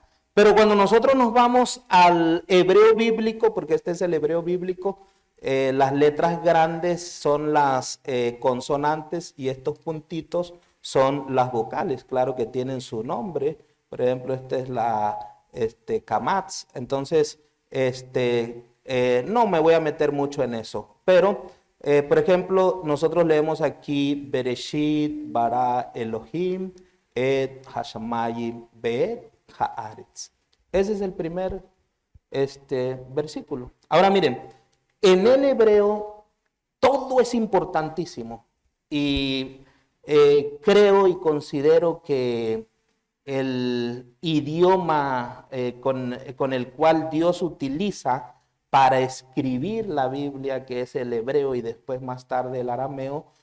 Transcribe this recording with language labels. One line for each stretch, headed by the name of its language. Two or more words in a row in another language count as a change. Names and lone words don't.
Spanish: Pero cuando nosotros nos vamos al hebreo bíblico, porque este es el hebreo bíblico, las letras grandes son las consonantes y estos puntitos son las vocales. Claro que tienen su nombre. Por ejemplo, esta es la Kamatz. Entonces, no me voy a meter mucho en eso. Pero, por ejemplo, nosotros leemos aquí
Hebrew: בראשית ברא אלהים את השמים ואת הארץ.
Spanish: Ese es el primer versículo. Ahora miren, en el hebreo todo es importantísimo. Y creo y considero que el idioma con el cual Dios utiliza para escribir la Biblia, que es el hebreo y después más tarde el arameo,